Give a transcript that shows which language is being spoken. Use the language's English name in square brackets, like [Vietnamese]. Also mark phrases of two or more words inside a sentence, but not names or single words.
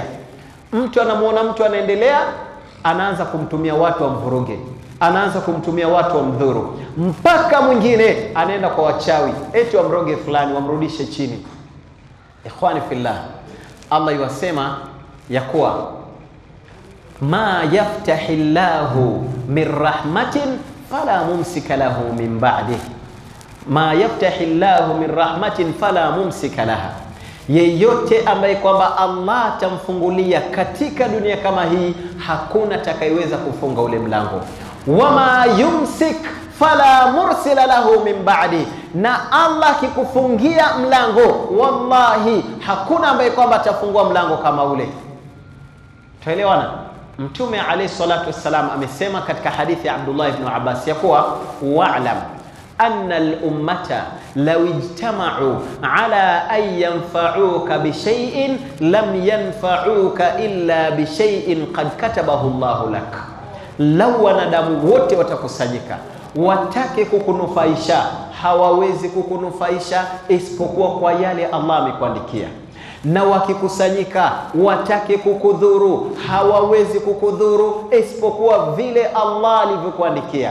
[Swahili] Mtu anamuona mtu anaendelea, anaanza kumtumia watu wa mvuruge, anaanza kumtumia watu wa mdhuru, mpaka mwingine anaenda kwa wachawi eti wamroge fulani, wamrudishe chini. [Arabic] إخواني في الله, Allah [Swahili] yuwasema ya kuwa [Arabic] ما يفتح الله من رحمة فلا ممسك له من بعده ما يفتح الله من رحمة فلا ممسك لها, [Swahili] yeyote ambaye kwamba Allah atamfungulia katika dunia kama hii, hakuna atakayeweza kufunga ule mlango. [Arabic] وما يمسك فلا مرسل له من بعد, [Swahili] na Allah akikufungia mlango, wallahi hakuna ambaye kwamba atafungua mlango kama ule. Tuelewana? Mtume [Arabic] عليه الصلاة والسلام [Swahili] amesema katika hadithi ya Abdullah ibn Abbas ya kuwa [Arabic] واعلم أن الأمة لو اجتمعوا على أن ينفعوك بشيء لم ينفعوك إلا بشيء قد كتبه الله لك. [Swahili] Lau wanadamu wote watakusanyika watake kukunufaisha, hawawezi kukunufaisha isipokuwa kwa yale Allah amekuandikia, na wakikusanyika watake kukudhuru, hawawezi kukudhuru isipokuwa vile Allah alivyokuandikia.